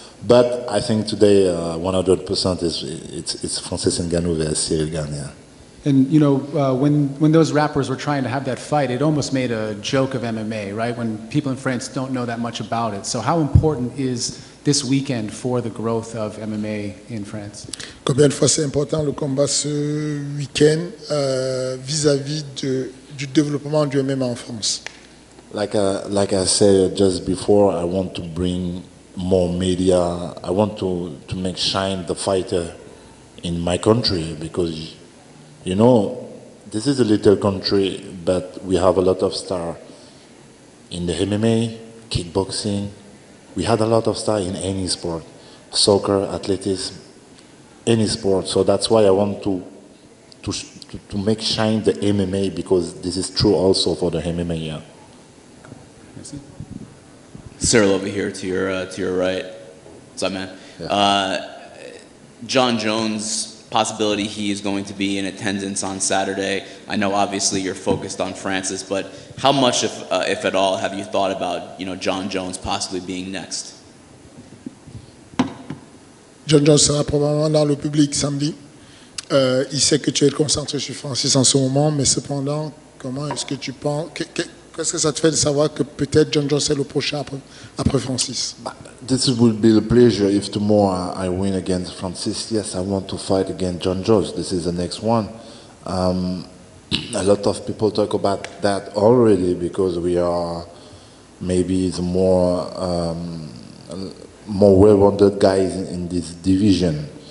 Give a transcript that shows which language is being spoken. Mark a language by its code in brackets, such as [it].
[en] But I think today 100% it's Francis Ngannou versus Ciryl Gane. Yeah. And when those rappers were trying to have that fight, it almost made a joke of MMA, right? When people in France don't know that much about it. So how important is this weekend for the growth of MMA in France? [fr] Combien de fois c'est important le combat ce week-end vis-à-vis du développement du MMA en France? [en] Like I said just before, I want to bring more media. I want to make shine the fighter in my country because, this is a little country, but we have a lot of stars in the MMA, kickboxing. We had a lot of stars in any sport, soccer, athletics, any sport. So that's why I want to make shine the MMA because this is true also for the MMA. Yeah. Ciryl over here to your right. What's up, man? Yeah. John Jones. Possibility he is going to be in attendance on Saturday. I know obviously you're focused on Francis, but how much, if at all, have you thought about John Jones possibly being next? [fr] John Jones sera probablement dans le public samedi. Il sait que tu es concentré sur Francis en ce moment, mais cependant, comment est-ce que tu penses qu'est-ce que ça te fait de savoir que peut-être John Jones est le prochain après Francis? [en] This would be a pleasure if tomorrow I win against Francis. Yes, I want to fight against John Jones. This is the next one. A lot of people talk about that already because we are maybe the more well-rounded guys in this division.